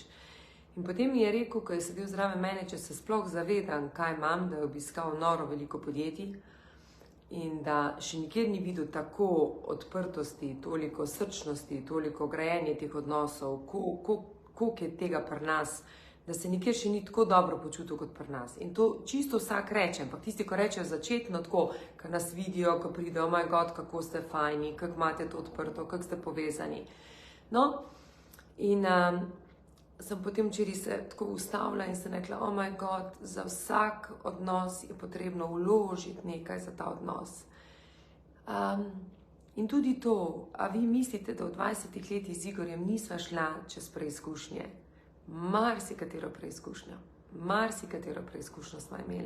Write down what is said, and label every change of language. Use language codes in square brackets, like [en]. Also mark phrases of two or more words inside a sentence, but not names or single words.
[sl] In potem mi je rekel, ko je sedel zraven mene, če se sploh zavedam, kaj imam, da je obiskal noro veliko podjetij in da še nikjer ni videl tako odprtosti, toliko srčnosti, toliko grajenja teh odnosov, koliko je tega pri nas, da se nikjer še ni tako dobro počutil kot pri nas. In to čisto vsak reče, ampak tisti, ko rečejo začetno tako, ko nas vidijo, ko pridejo, [en] oh my God, [sl] kako ste fajni, kako imate to odprto, kako ste povezani. No, in sem potem včeraj se tako ustavila in sem rekla, [en] oh my God, [sl] za vsak odnos je potrebno vložiti nekaj za ta odnos. In tudi to, a vi mislite, da v 20 letih z Igorjem nisva šla čez preizkušnje? Marsikatero preizkušnjo sva imela.